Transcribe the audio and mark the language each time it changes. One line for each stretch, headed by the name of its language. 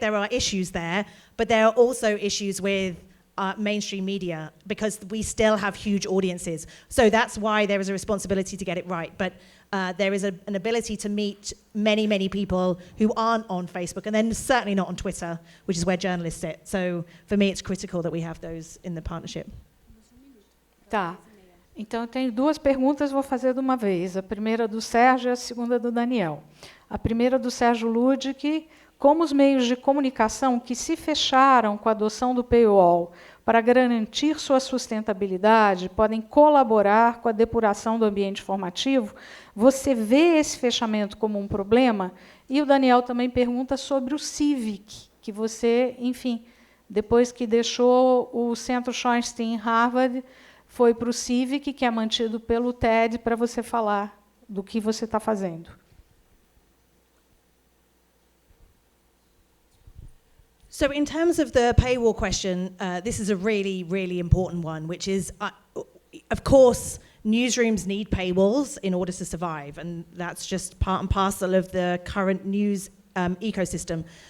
English: There are issues there, but there are also issues with mainstream media, because we still have huge audiences. So that's why there is a responsibility to get it right. But there is an ability to meet many, many people who aren't on Facebook, and then certainly not on Twitter, which is where journalists sit. So for me, it's critical that we have those in the partnership.
Portuguese: Tá. Então, eu tenho 2 perguntas, vou fazer de uma vez. A primeira do Sérgio e a segunda do Daniel. A primeira do Sérgio Ludic. como os meios de comunicação que se fecharam com a adoção do paywall para garantir sua sustentabilidade podem colaborar com a depuração do ambiente informativo. Você vê esse fechamento como um problema? E o Daniel também pergunta sobre o Civic, que você, enfim, depois que deixou o Centro Schornstein em Harvard, foi para o Civic, que é mantido pelo TED, para você falar do que você está fazendo.
English: So in terms of the paywall question, this is a really, really important one, which is, of course, newsrooms need paywalls in order to survive, and that's just part and parcel of the current news ecosystem.